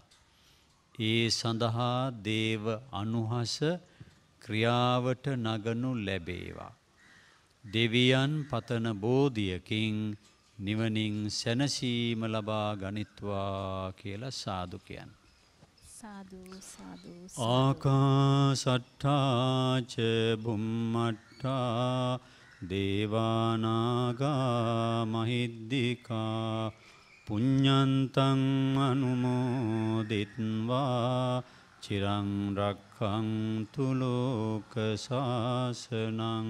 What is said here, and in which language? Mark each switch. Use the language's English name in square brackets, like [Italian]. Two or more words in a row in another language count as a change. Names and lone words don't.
[Sinhala] ඒ සඳහා දේව අනුහස ක්‍රියාවට නගනු ලැබේවා. දෙවියන් පතන බෝධියකින් නිවනින් සැනසීම ලබා ගනිත්වා කියලා සාදු කියන්න. සාදු සාදු [Pali] ආකාසට්ඨා ච බුම්මට්ඨා දේවානාගා මහිද්దికා පුඤ්ඤන්තං අනුමෝදිත්වා චිරං රක්ඛන්තු ලෝක සාසනං.